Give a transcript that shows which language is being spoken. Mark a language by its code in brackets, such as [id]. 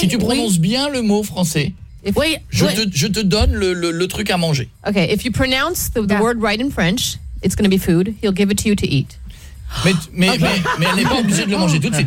[fr] Si tu prononces bien le mot français, je te donne le truc à manger. [en] Okay, if you pronounce the word right in French, it's going to be food. He'll give it to you to eat. [fr] Mais elle n'est pas obligée de le manger tout de suite.